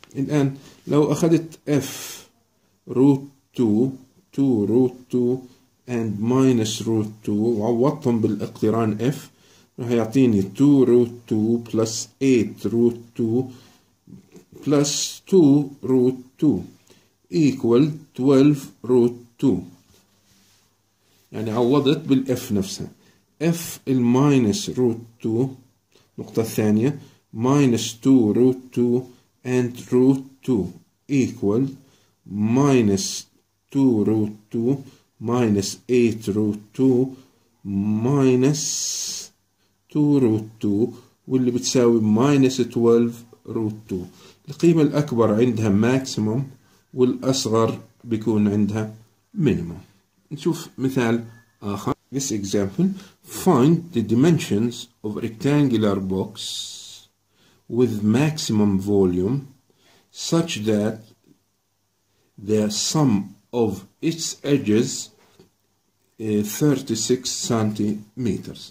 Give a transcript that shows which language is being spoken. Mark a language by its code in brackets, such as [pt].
[ar] الآن لو أخذت f روت 2 روت 2 and minus root 2 وعوضتهم بالاقتران f راح يعطيني 2 روت 2 plus 8 روت 2 plus 2 روت 2 equal 12 روت 2. يعني عوضت بالاف نفسها. f الماينس روت 2 النقطة الثانية minus 2 روت 2 and روت 2 equal minus 2 روت 2 minus 8 root 2 minus 2 root 2 واللي بتساوي minus 12 root 2. القيمة الأكبر عندها maximum والأصغر بيكون عندها minimum. نشوف مثال آخر. [en] This example, find the dimensions of a rectangular box with maximum volume such that the sum of its edges 36 سنتيمتر.